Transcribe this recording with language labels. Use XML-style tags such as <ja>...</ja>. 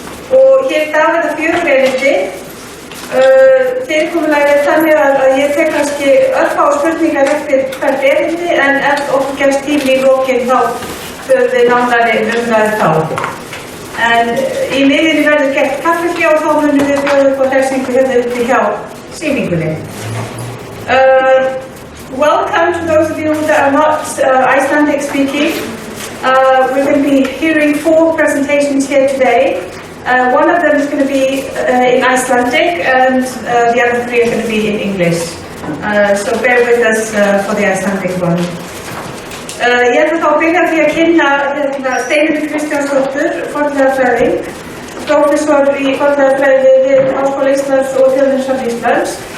<is>Og hér í dag verða 4 erindi. Fyrirkomulagið er þannig að ég tek kannski örfá spurningar eftir hvert erindi en ef okkur gefst tími í lokin þá höfum við nánari umræðu þá. En í miðjunni verður gert kaffihlé og þá munum við bjóða upp á hressingu hérna uppi hjá sýningunni.</is> <en>Welcome to those of you that are not Icelandic speaking. We're going to be hearing 4 presentations here today. One of them is going to be in Icelandic and the other 3 are going to be in English. So bear with us for the Icelandic one.</en> <is>Ég ætla þá að byrja því að kynna Steinunn Kristjánsdóttir, fornleifafræðing, prófessor í fornleifafræði við Háskóla Íslands og Þjóðminjasafn Íslands.</is>